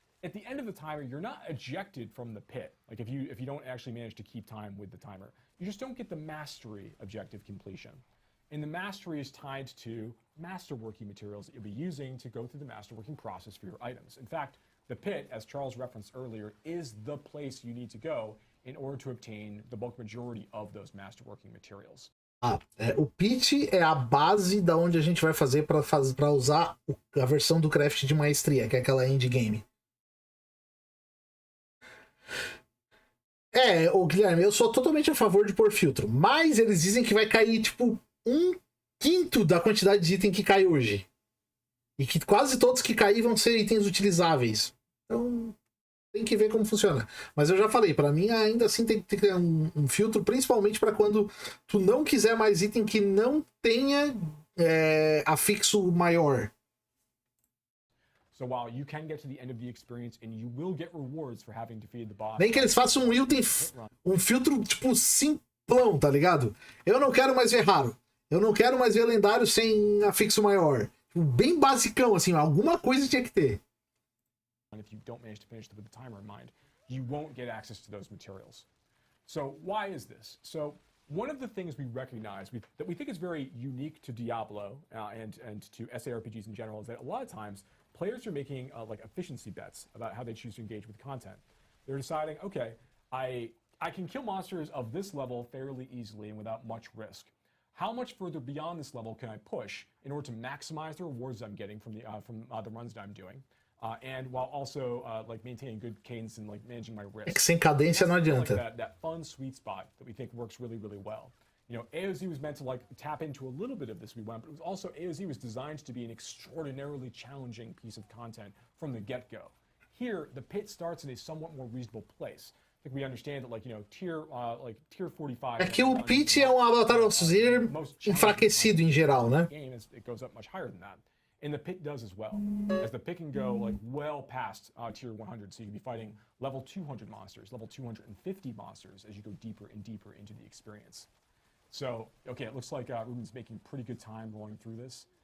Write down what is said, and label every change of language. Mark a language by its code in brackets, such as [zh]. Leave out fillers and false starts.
[en] At the end of the timer, you're not ejected from the pit. Like if you don't actually manage to keep time with the timer, you just don't get the mastery objective completion. And the mastery is tied to masterworking materials that you'll be using to go through the masterworking process for your items. In fact, the pit, as Charles referenced earlier, is the place you need to go in order to obtain the bulk majority of those masterworking materials. [pt] O pit é a base da onde a gente vai fazer para usar a versão do craft de maestria, que é aquela endgame. Guilherme, eu sou totalmente a favor de pôr filtro, mas eles dizem que vai cair tipo 1 quinto da quantidade de item que cai hoje. E que quase todos que cair vão ser itens utilizáveis. Então, tem que ver como funciona. Mas eu já falei, pra mim ainda assim tem que ter um filtro, principalmente pra quando tu não quiser mais item que não tenha afixo maior. [en] So while you can get to the end of the experience and you will get rewards for having defeated the boss. [pt] Nem que eles façam um filtro tipo simplão, tá ligado? Eu não quero mais ver raro. Eu não quero mais ver lendário sem afixo maior. Bem basicão, assim, alguma coisa tinha que ter. [en] If you don't manage to finish with the timer in mind, you won't get access to those materials. So why is this? So one of the things we recognize that we think is very unique to Diablo and to SARPGs in general is that a lot of times players are making like efficiency bets about how they choose to engage with content. They're deciding, okay, I can kill monsters of this level fairly easily and without much risk. How much further beyond this level can I push in order to maximize the rewards I'm getting from the runs that I'm doing, and while also like maintaining good cadence and like managing my risk. [pt] É que sem cadência não adianta. [en] Like that fun sweet spot that we think works really, really well. You know, AOZ was meant to like tap into a little bit of this, but it was also AOZ was designed to be an extraordinarily challenging piece of content from the get-go. Here, the pit starts in a somewhat more reasonable place. I think we understand that, like, you know, tier 45. [pt] É que o pit é um Avatar-Zir enfraquecido em geral, né? [en] It goes up much higher than that. And the pit does as well. As the pit can go like well past tier 100, so you can be fighting level 200 monsters, level 250 monsters as you go deeper and deeper into the experience. So, okay, it looks like Ruben's making pretty good time going through this.